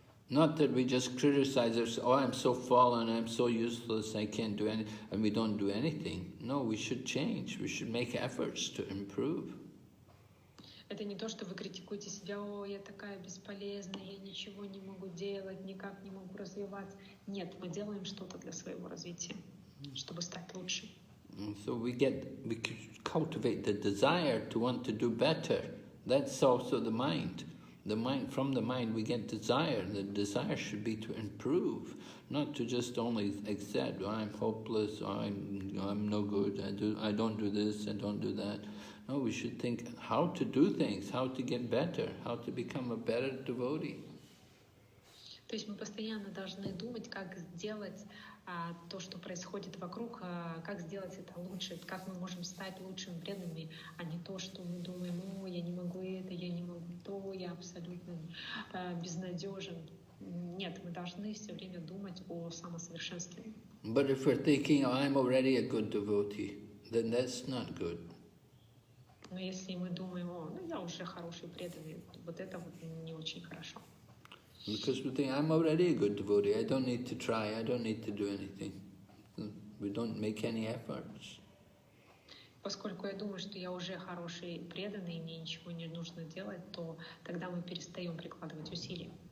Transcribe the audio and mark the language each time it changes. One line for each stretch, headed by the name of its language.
English: Not that we just criticize ourselves, oh, I'm so fallen, I'm so useless, I can't do anything, and we don't do anything. No, we should change. We should make efforts to improve.
Russian: Это не то, что вы критикуете себя, о, я такая бесполезная, я ничего не могу делать, никак не могу развиваться. Нет, мы делаем что-то для своего развития, чтобы стать лучше.
English: So we cultivate the desire to want to do better. That's also the mind. From the mind we get desire. The desire should be to improve, not to just only accept, oh, I'm hopeless, or I'm no good, I don't do this, I don't do that. No, we should think how to do things, how to get better, how to become a better devotee.
Russian: То есть мы постоянно должны думать, как сделать то, что происходит вокруг, как сделать это лучше, как мы можем стать лучшими преданными, а не то, что мы думаем, о, я не могу это, я не могу то, я абсолютно безнадежен. Нет, мы должны все время думать о самосовершенствовании.
English: But if we're thinking, oh, I'm already a good devotee, then that's not good.
Russian: Но если мы думаем, о, я уже хороший преданный, вот это вот не очень хорошо.
English: Because we think, I'm already a good devotee, I don't need to try, I don't need to do anything. We don't make any efforts.
Russian: Поскольку я думаю, что я уже хороший преданный, и мне ничего не нужно делать, то тогда мы перестаем прикладывать усилия.